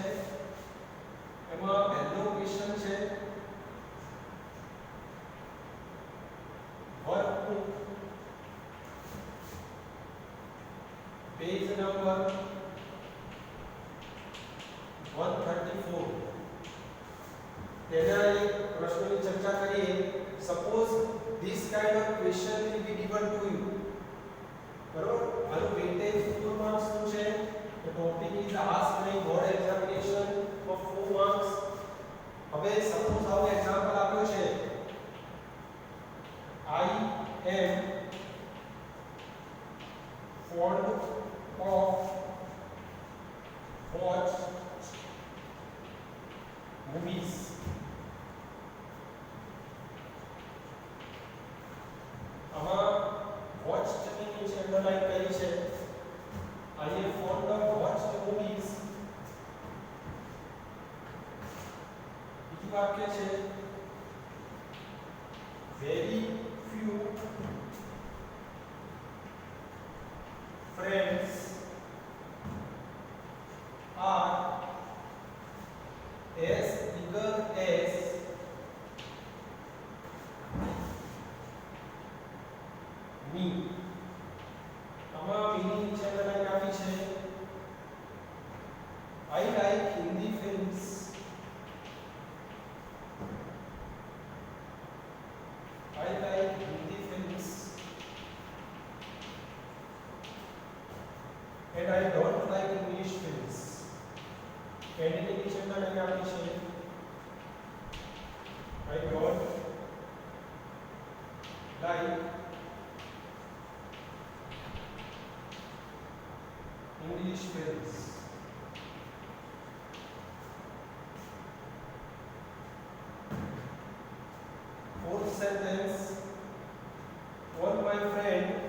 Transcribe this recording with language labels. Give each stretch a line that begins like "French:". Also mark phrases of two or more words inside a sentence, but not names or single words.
Gujarati: એમાં પહેલો ક્વેશ્ચન છે
English: workbook page number
Gujarati: 134. તેના એક પ્રશ્નની ચર્ચા કરીએ.
English: સપોઝ this kind of question will be given to you.
Gujarati: બરોબર, આનું વેટેજ 4 માર્ક્સ નું છે.
English: The topic is asked in board examination of 4 marks.
Gujarati: હવે સપોઝ આવું એક્ઝામ્પલ આપ્યું છે,
English: I am fond of watch movies.
Gujarati: આમાં watched ની નીચે અંડરલાઈન કરી છે.
English: I am fond of watched movies.
Gujarati: બીજું વાક્ય છે
English: very few friends are as eager as me.
Gujarati: આમાં મીની નીચે અંડરલાઈન આપી છે.
English: I like Hindi films. I like Hindi films and I don't like English films.
Gujarati: એની નીચે અંડરલાઈન આપી છે.
English: I don't like English films. Fourth sentence, all my friend